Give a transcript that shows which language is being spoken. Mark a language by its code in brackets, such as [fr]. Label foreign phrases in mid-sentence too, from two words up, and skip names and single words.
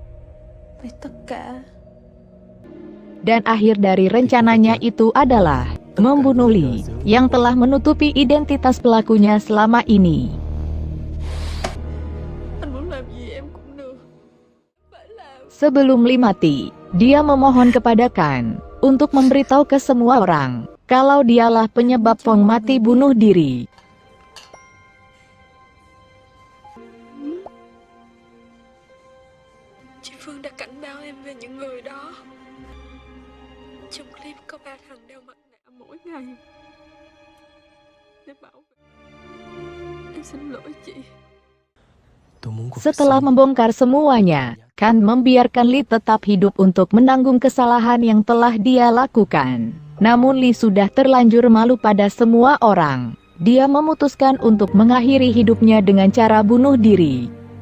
[id] Dan akhir dari rencananya itu adalah membunuh Li, yang telah menutupi identitas pelakunya selama ini. Sebelum Li mati, dia memohon kepada Kan untuk memberitahu ke semua orang kalau dialah penyebab Phong mati bunuh diri. [vi] Chị Phương đã cảnh báo em về những người đó. Trong clip có 3 thằng đeo mặt nạ mỗi ngày để bảo vệ. Em xin lỗi chị. [id] Setelah membongkar semuanya, Kan membiarkan Li tetap hidup untuk menanggung kesalahan yang telah dia lakukan. Namun Li sudah terlanjur malu pada semua orang. Dia memutuskan untuk mengakhiri hidupnya dengan cara bunuh diri.